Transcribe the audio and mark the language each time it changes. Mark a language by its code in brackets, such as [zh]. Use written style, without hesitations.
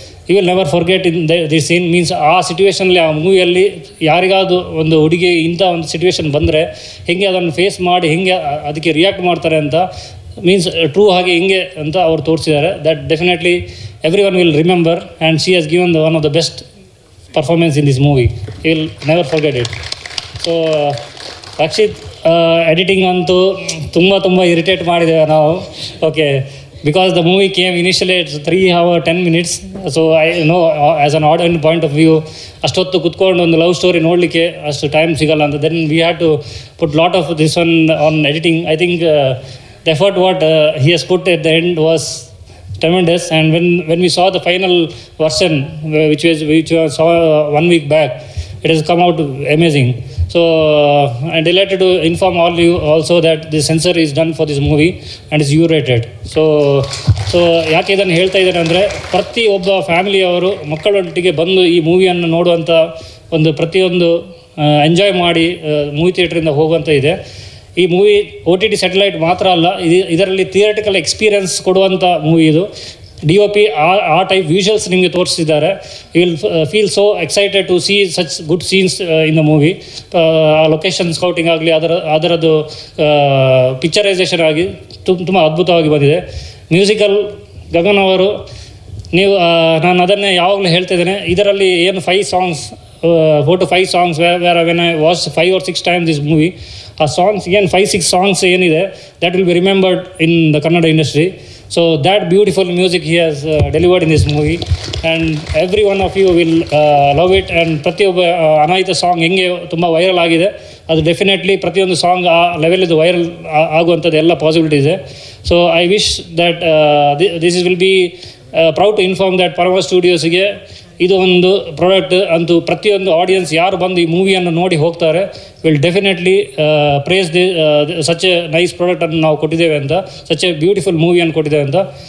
[en] You will never forget in this scene. [kn] Means ಆ ಸಿಚುವೇಷನಲ್ಲಿ, ಆ ಮೂವಿಯಲ್ಲಿ ಯಾರಿಗಾದರೂ ಒಂದು ಹುಡುಗಿ ಇಂಥ ಒಂದು ಸಿಚುವೇಶನ್ ಬಂದರೆ ಹೆಂಗೆ ಅದನ್ನು ಫೇಸ್ ಮಾಡಿ ಹೆಂಗೆ ಅದಕ್ಕೆ ರಿಯಾಕ್ಟ್ ಮಾಡ್ತಾರೆ ಅಂತ, ಮೀನ್ಸ್ ಟ್ರೂ ಹಾಗೆ ಹಿಂಗೆ ಅಂತ ಅವ್ರು ತೋರಿಸಿದ್ದಾರೆ. [en] That definitely every one will remember. And she has given one of the best performance in this movie. You will never forget it. [kn] So Rakshit editing ಅಂತೂ ತುಂಬ ಇರಿಟೇಟ್ ಮಾಡಿದ್ದೇವೆ ನಾವು. [en] Okay, because the movie came initially at 3 hours 10 minutes. So I know as an audience point of view, [kn] ಅಷ್ಟೊತ್ತು ಕುತ್ಕೊಂಡು ಒಂದು love story ನೋಡಲಿಕ್ಕೆ ಅಷ್ಟು time ಸಿಗಲ್ಲ ಅಂತ. [en] Then we had to put lot of this one on editing. I think the effort what he has put at the end was tremendous. And when we saw the final version which we saw 1 week back, it has come out amazing. So I'm delighted to inform all you also that the censor is done for this movie and is U-rated. [kn] So ಯಾಕೆ ಇದನ್ನು ಹೇಳ್ತಾ ಇದ್ದೇನೆ ಅಂದರೆ, ಪ್ರತಿಯೊಬ್ಬ ಫ್ಯಾಮಿಲಿಯವರು ಮಕ್ಕಳೊಟ್ಟಿಗೆ ಬಂದು ಈ ಮೂವಿಯನ್ನು ನೋಡುವಂಥ ಒಂದು ಪ್ರತಿಯೊಂದು ಎಂಜಾಯ್ ಮಾಡಿ ಮೂವಿ ಥಿಯೇಟ್ರಿಂದ ಹೋಗುವಂಥ ಇದೆ. ಈ ಮೂವಿ OTT ಸ್ಯಾಟಲೈಟ್ ಮಾತ್ರ ಅಲ್ಲ, ಇದರಲ್ಲಿ ಥಿಯೇಟ್ರಿಕಲ್ ಎಕ್ಸ್ಪೀರಿಯನ್ಸ್ ಕೊಡುವಂಥ ಮೂವಿ ಇದು. DOP ಆ ಟೈಪ್ ವಿಜುವಲ್ಸ್ ನಿಮಗೆ ತೋರಿಸಿದ್ದಾರೆ. [en] You will feel so excited to see such good scenes in the movie. [kn] ಆ ಲೊಕೇಶನ್ ಸ್ಕೌಟಿಂಗ್ ಆಗಲಿ, ಅದರದ್ದು ಪಿಕ್ಚರೈಸೇಷನ್ ಆಗಿ ತುಂಬ ಅದ್ಭುತವಾಗಿ ಬಂದಿದೆ. ಮ್ಯೂಸಿಕಲ್ ಗಗನ್ ಅವರು, ನೀವು ನಾನು ಅದನ್ನೇ ಯಾವಾಗಲೂ ಹೇಳ್ತಾ ಇದ್ದೇನೆ, ಇದರಲ್ಲಿ ಏನು [en] 4 to 5 songs where when I watched 5 or 6 times this movie, [kn] ಆ ಸಾಂಗ್ಸ್ ಏನು 5-6 ಸಾಂಗ್ಸ್ ಏನಿದೆ, [en] that will be remembered in the Kannada industry. So that beautiful music he has delivered in this movie, and every one of you will love it. [kn] And ಪ್ರತಿಯೊಬ್ಬ ಅನಾಯಿತ song ಹೆಂಗೆ ತುಂಬ viral ಆಗಿದೆ, ಅದು definitely ಪ್ರತಿಯೊಂದು song ಆ ಲೆವೆಲಿದು viral ಆಗುವಂಥದ್ದು ಎಲ್ಲ possibility ಇದೆ. [en] so I wish that this will be proud to inform that [kn] ಪರಮ ಸ್ಟುಡಿಯೋಸ್ಗೆ ಇದು ಒಂದು ಪ್ರಾಡಕ್ಟ್ ಅಂತೂ ಪ್ರತಿಯೊಂದು ಆಡಿಯನ್ಸ್ ಯಾರು ಬಂದು ಈ ಮೂವಿಯನ್ನು ನೋಡಿ ಹೋಗ್ತಾರೆ [en] will definitely praise such a nice [kn] ಪ್ರಾಡಕ್ಟನ್ನು ನಾವು ಕೊಟ್ಟಿದ್ದೇವೆ ಅಂತ, ಸಚ್ ಎ ಬ್ಯೂಟಿಫುಲ್ ಮೂವಿಯನ್ನು ಕೊಟ್ಟಿದ್ದೇವೆ ಅಂತ.